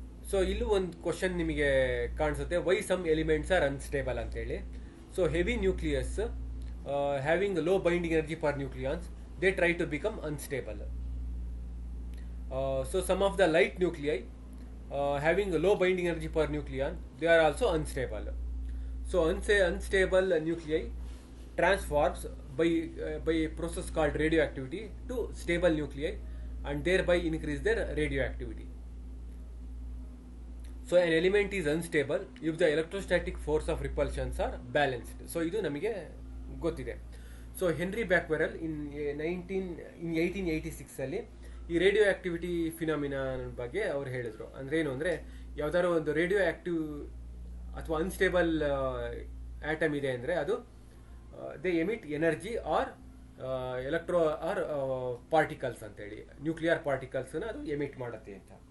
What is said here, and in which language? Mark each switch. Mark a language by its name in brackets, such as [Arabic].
[English] so [Kannada] ಇಲ್ಲೂ ಒಂದು question ನಿಮಗೆ ಕಾಣಿಸುತ್ತೆ, [English] Why some elements are unstable ಅಂತೇಳಿ. So heavy nucleus having low binding energy per nucleons, they try to become unstable. So some of the light nuclei having low binding energy per nucleon, they are also unstable. So unstable nuclei transforms by a process called radioactivity to stable nuclei and thereby increase their radioactivity. So an element is unstable if the electrostatic force of repulsions are balanced. [Kannada] So ಇದು ನಮಗೆ ಗೊತ್ತಿದೆ. So henry ಬ್ಯಾಕ್ವೆರಲ್ ಇನ್ 1886 ಅಲ್ಲಿ ಈ radio activity phenomena ಬಗ್ಗೆ ಅವ್ರು ಹೇಳಿದ್ರು. ಅಂದ್ರೆ ಏನು ಅಂದ್ರೆ, ಯಾವ್ದಾದ್ರು ಒಂದು ರೇಡಿಯೋ ಆಕ್ಟಿವ್ ಅಥವಾ ಅನ್ಸ್ಟೇಬಲ್ ಆಟಮ್ ಇದೆ ಅಂದ್ರೆ ಅದು [English] they emit energy or electro or particles [Kannada] ಅಂತೇಳಿ, ನ್ಯೂಕ್ಲಿಯರ್ ಪಾರ್ಟಿಕಲ್ಸ್ ಅದು ಎಮಿಟ್ ಮಾಡುತ್ತೆ ಅಂತ.